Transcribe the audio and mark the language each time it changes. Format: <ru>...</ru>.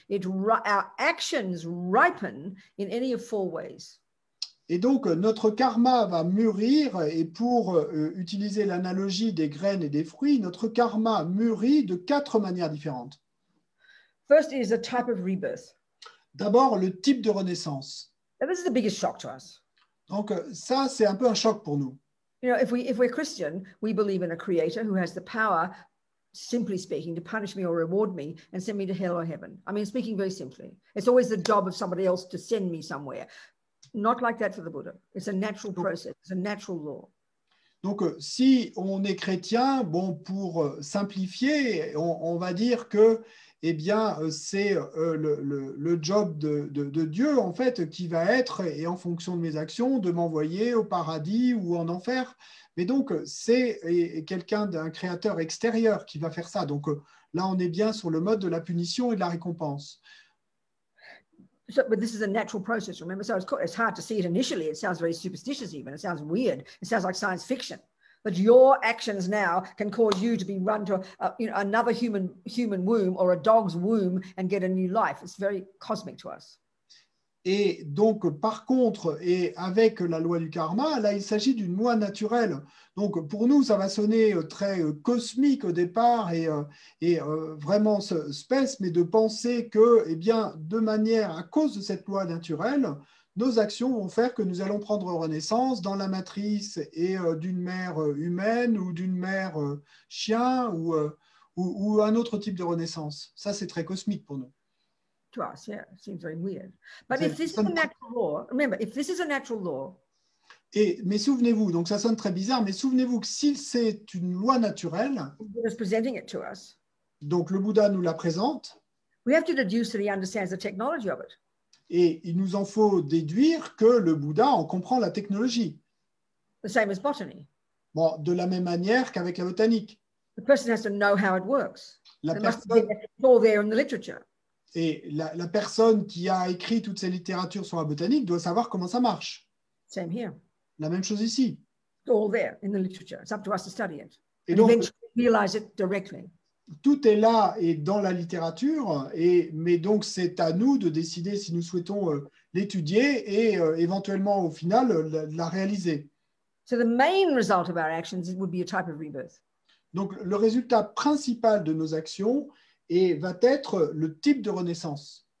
<en>Our actions ripen in any of four ways.</en> <fr>Et donc, notre karma va mûrir, et pour utiliser l'analogie des graines et des fruits, notre karma mûrit de 4 manières différentes.</fr> <en>First is a type of rebirth.</en> <fr>D'abord, le type de renaissance.</fr> <en>Now, this is the biggest shock to us.</en> <fr>Donc, ça, c'est un peu un choc pour nous.</fr> <en>You know, if we're Christian, we believe in a creator who has the power, simply speaking, to punish me or reward me and send me to hell or heaven. I mean, speaking very simply, it's always the job of somebody else to send me somewhere. Not like that for the Buddha. It's a natural process. It's a natural law.</en> <fr>Donc, si on est chrétien, bon, pour simplifier, on va dire que, eh bien, c'est le job de Dieu, en fait, qui va être, et en fonction de mes actions, de m'envoyer au paradis ou en enfer. Mais donc, c'est quelqu'un d'un créateur extérieur qui va faire ça. Donc, là, on est bien sur le mode de la punition et de la récompense.</fr> <en>So, but this is a natural process, remember? So it's hard to see it initially. It sounds very superstitious even. It sounds weird. It sounds like science fiction. But your actions now can cause you to be run to another human womb or a dog's womb and get a new life. It's very cosmic to us.</en> <fr>Et donc, par contre, et avec la loi du karma, là, il s'agit d'une loi naturelle. Donc, pour nous, ça va sonner très cosmique au départ et vraiment space, mais de penser que, eh bien, de manière, à cause de cette loi naturelle, nos actions vont faire que nous allons prendre renaissance dans la matrice et d'une mère humaine ou d'une mère chien ou un autre type de renaissance. Ça, c'est très cosmique pour nous.</fr> <en>To us, yeah, it seems very weird. But if this is a natural law, remember, if this is a natural law.</en> <fr>Mais souvenez-vous, donc ça sonne très bizarre, mais souvenez-vous que si c'est une loi naturelle,</fr> <en>presenting it to us,</en> <fr>donc le Bouddha nous la présente,</fr> <en>we have to deduce that he understands the technology of it.</en> <fr>Et il nous en faut déduire que le Bouddha en comprend la technologie.</fr> <en>The same as botany.</en> <fr>Bon, de la même manière qu'avec la botanique.</fr> <en>The person has to know how it works. It's all there in the literature.</en> <fr>Et la personne qui a écrit toutes ces littératures sur la botanique doit savoir comment ça marche.</fr> <en>Same here.</en> <fr>La même chose ici.</fr> <en>It's all there in the literature. It's up to us to study it.</en> <fr>Et</fr> <en>and</en> <fr>donc,</fr> <en>eventually realize it directly.</en> <fr>Tout est là et dans la littérature, mais donc c'est à nous de décider si nous souhaitons l'étudier et éventuellement au final la réaliser.</fr> <en>So the main result of our actions would be a type of rebirth.</en> <fr>Donc le résultat principal de nos actions va être le type de renaissance.</fr>